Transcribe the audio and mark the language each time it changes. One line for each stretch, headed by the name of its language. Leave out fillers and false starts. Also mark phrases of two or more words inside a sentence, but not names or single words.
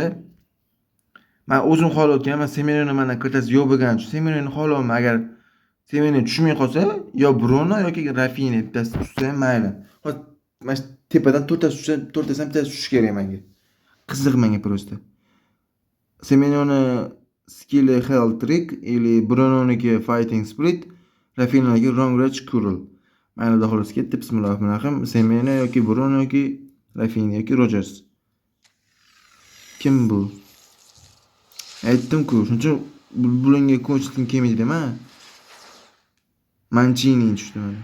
Uzbek: Men o'zim xohlayotganim, Semenoni mana kartasi yo'q bo'lgani uchun Semenoni xohlayman. Agar Semeni tushmay qolsa, yo Bruno yoki Rafinha bittasi tushsa ham mayli. Hozir mana tepadan 4tasi bittasi tushishi kerak menga. Qiziq menga просто.
English: Semenoni skill health trick или Brunoniki fighting spirit, Rafinha'niki long range curl.
Uzbek: Mayli, xudo xolasa ketdi. Bismillahirrohmanirrohim. Semeni yoki Bruno yoki Rafinha yoki Rogers. Kim bu? Aytdim-ku, shuning uchun bunga ko'chishim kelmaydi dema. Mancini tushdi mana.